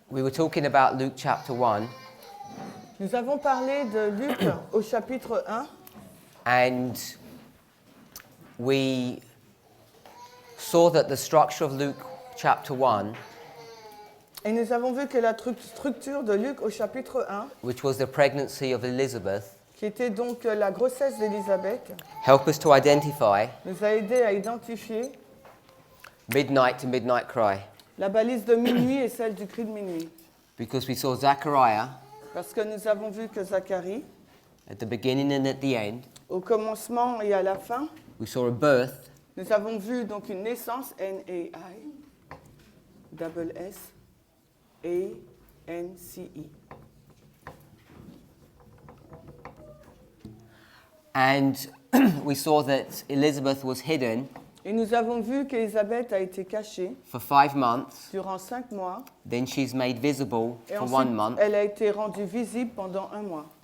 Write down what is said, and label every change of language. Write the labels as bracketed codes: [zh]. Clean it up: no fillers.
[en] We were talking about Luke chapter 1, [fr] Nous avons parlé de Luc au chapitre 1 [en] and we saw that the structure of Luke chapter 1, [fr] et nous avons vu que la structure de Luc au chapitre 1, [en] which was the pregnancy of Elizabeth, [fr] qui était donc la grossesse d'Élisabeth, [en] help us to identify [fr] nous a aidé à identifier [en] midnight to midnight cry, [fr] la balise de minuit et celle du cri de minuit. [en] because we saw Zechariah [fr] Parce que nous avons vu que Zacharie, [en] at the beginning and at the end. [fr] au commencement et à la fin, [en] We saw a birth, [fr] nous avons vu donc une naissance, N-A-I, double S, A-N-C-I. [en] and we saw that Elizabeth was hidden [fr] Et nous avons vu qu'Élisabeth a été cachée [en] for 5 months, [fr] durant 5 mois. [en] then she's made visible [fr] Et [en] for [fr] ensuite, [en] 1 month, [fr] elle a été rendue visible pendant 1 mois.